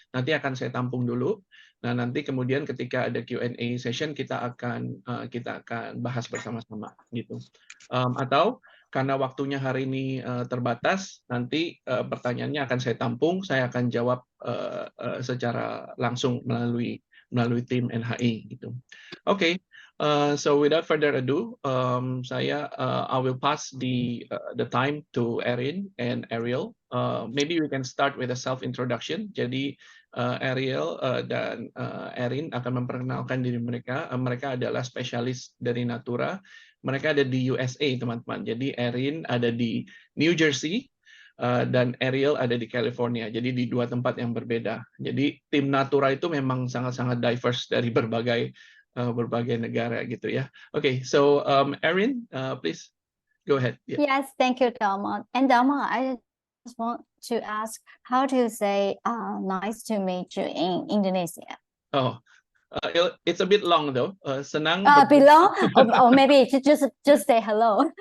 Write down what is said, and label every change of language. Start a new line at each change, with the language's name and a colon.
Indonesian: Nanti akan saya tampung dulu. Nah, nanti kemudian ketika ada Q&A session, kita akan bahas bersama-sama gitu. Atau karena waktunya hari ini terbatas, nanti pertanyaannya akan saya tampung, saya akan jawab secara langsung melalui tim NHI gitu.
English: Okay, so without further ado, I will pass the time to Erin and Ariel. Maybe we can start with a self introduction.
Indonesian: Jadi Ariel dan Erin akan memperkenalkan diri mereka. Mereka adalah spesialis dari Natura. Mereka ada di USA, teman-teman. Jadi Erin ada di New Jersey, dan Ariel ada di California. Jadi di 2 tempat yang berbeda. Jadi tim Natura itu memang sangat-sangat diverse dari berbagai negara gitu ya.
English: Okay, so Erin, please go ahead. Yeah. Yes, thank you, Delma. And Delma, I just want to ask, how do you say nice to meet you in Indonesia? Oh, it's a bit long though. Senang. Below, or maybe just say hello.